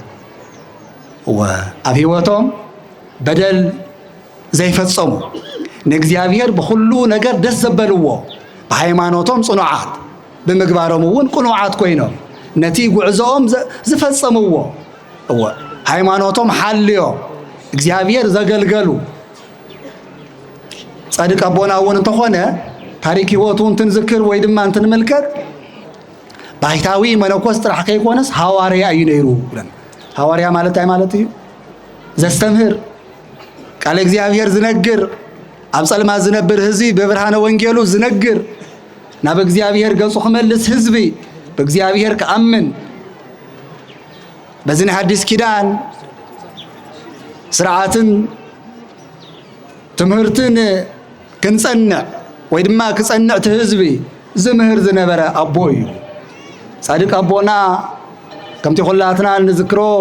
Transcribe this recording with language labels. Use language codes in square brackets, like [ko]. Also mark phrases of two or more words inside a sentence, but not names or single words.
[ti] ወአብ ህይወቶም በደል ዘይፈጸሙ ንእግዚአብሔር በሁሉ ነገር ደስ ዘበልዎ በሃይማኖቶም ጽኑዓት በምግባሮም እውን ቁኑዓት ኮይኖም ነቲ ጉዕዞኦም ዝፈጸምዎ ሃይማኖቶም ሓልዮ እግዚአብሔር ዘገልገሉ ጻድቅ አቦና እውን እንተኾነ ታሪክ ህይወቱን ትንዝክር ወይ ድማ እንትንመልከት ባይታዊ መነኮስ ጥራሕ ከይኮነስ ሐዋርያ እዩ ነይሩ ብለን ሐዋርያ ማለት አይ ማለት እዩ ዘስተምህር ቃል እግዚአብሔር ዝነግር ኣብ ጸልማ ዝነብር ህዝቢ በብርሃነ ወንጌሉ ዝነግር ናብ እግዚአብሔር ገጹ ክመልስ ህዝቢ በእግዚአብሔር ከአምን በዝነ ሐዲስ ኪዳን ስርዓትን ትምህርትን ክንጸንዕ ወይ ድማ ክጸንዕ ህዝቢ ዝምህር ዝነበረ አቦ እዩ ጻድቅ አቦና ከምቲ ሁላትና ንዝክሮ